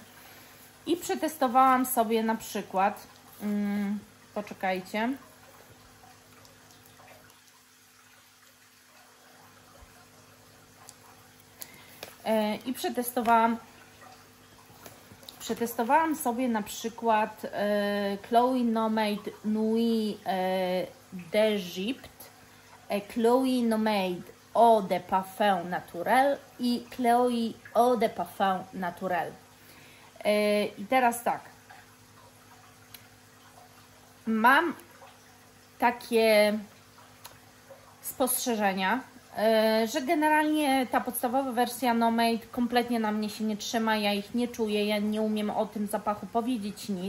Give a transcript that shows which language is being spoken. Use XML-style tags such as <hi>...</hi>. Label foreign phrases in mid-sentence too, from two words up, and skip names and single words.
<pl>I przetestowałam sobie na przykład, poczekajcie, i przetestowałam sobie na przykład Chloe Nomade Nuit d'Egypte, Chloe Nomade Eau de Parfum Naturel i Chloe Eau de Parfum Naturel. I teraz tak, mam takie spostrzeżenia, że generalnie ta podstawowa wersja Nomade kompletnie na mnie się nie trzyma, ja ich nie czuję, ja nie umiem o tym zapachu powiedzieć nic.</pl>